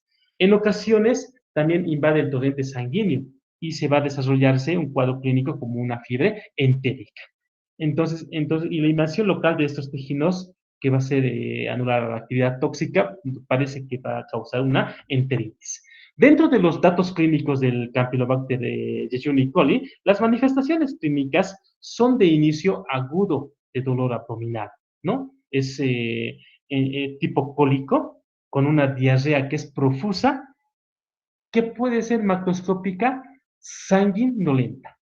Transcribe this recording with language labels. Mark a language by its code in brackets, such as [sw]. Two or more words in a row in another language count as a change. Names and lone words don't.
[es] En ocasiones también invade el torrente sanguíneo y se va a desarrollarse un cuadro clínico como una fiebre entérica. Y la invasión local de estos tejidos que va a ser anular la actividad tóxica, parece que va a causar una enteritis. Dentro de los datos clínicos del Campylobacter jejuni coli, las manifestaciones clínicas son de inicio agudo de dolor abdominal, ¿no? Es tipo cólico, con una diarrea que es profusa, que puede ser macroscópica, sanguinolenta.